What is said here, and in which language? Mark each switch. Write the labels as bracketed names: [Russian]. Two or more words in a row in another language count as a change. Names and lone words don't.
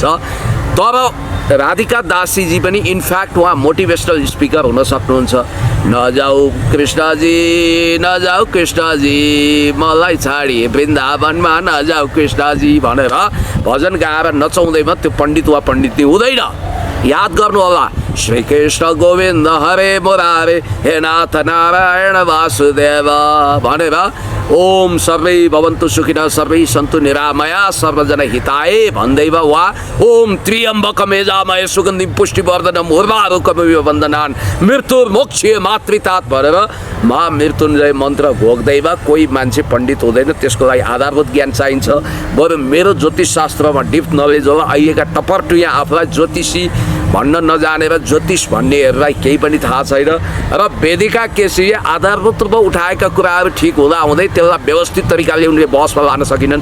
[Nepali] तर राधिका दासीजी पनि [English] in fact [Nepali] उहाँ [English] motivational speaker [Nepali] हुन सक्नुहुन्छ। नजाऊ कृष्णजी मलाई छाडी वृन्दावनमा नजाऊ कृष्णजी भनेर भजन गाएर नचाउँदैमा त्यो पण्डित वा पण्डितनी हुँदैन। याद गर्नु होला, [Sanskrit] श्री कृष्ण गोविन्द हरे मुरारे हे नाथ नारायण वासुदेव [Nepali] भनेर [Sanskrit] ओम सर्वै भवन्तु सुखिनः सर्वै सन्तु निरामया सर्वजन हिताय [Nepali] भन्दैमा वा [Sanskrit] ओम त्र्यम्बकम यजामहे सुगन्धिं पुष्टिवर्धनम् उर्वारुकमिव बन्धनान् मृत्युर्मोक्षे मातृतात [Nepali] भनेर महामृत्युञ्जय मन्त्र भोग्दैमा कोही मान्छे पण्डित हुँदैन। त्यसको लागि आधारभूत ज्ञान चाहिन्छ। बरु मेरो ज्योतिष शास्त्रमा [English] deep knowledge [Nepali] होला। अहिलेका टपरटु यहाँ आफूलाई ज्योतिषी भन्न नजानेर ज्योतिष भन्नेहरूलाई केही पनि थाहा छैन। र वेदिका केसीले आधारभूत रूपमा उठाएका कुराहरू ठिक हुँदा हुँदै त्यसलाई व्यवस्थित तरिकाले उनले बहसमा लान सकिनन्।